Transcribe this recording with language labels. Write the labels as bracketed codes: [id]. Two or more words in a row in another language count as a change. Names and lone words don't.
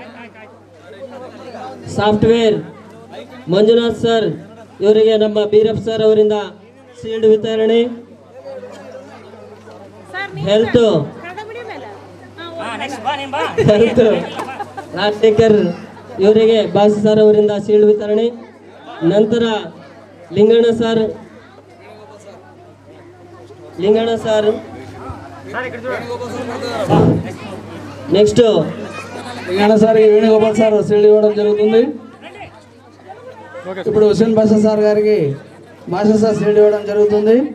[kn] ಸಾಫ್ಟ್ವೇರ್ ಮಂಜುನಾಥ್ ಸರ್ ಇವರಿಗೆ ನಮ್ಮ ಬೀರಪ್ಪ ಸರ್ ಅವರಿಂದ ಶೀಲ್ಡ್ ವಿತರಣೆ. ಹೆಲ್ತ್ ರಾಜಶೇಖರ್ ಇವರಿಗೆ ಭಾಷೆ ಸರ್ ಅವರಿಂದ ಶೀಲ್ಡ್ ವಿತರಣೆ. ನಂತರ ಲಿಂಗಣ್ಣ ಸರ್ నెక్స్ట్ [te] సార్కి వేణుగోపాల్ సార్ షీల్డ్ ఇవ్వడం జరుగుతుంది. ఇప్పుడు హుసేన్ బాషా సార్ గారికి బాషా సార్ షీల్డ్ ఇవ్వడం జరుగుతుంది.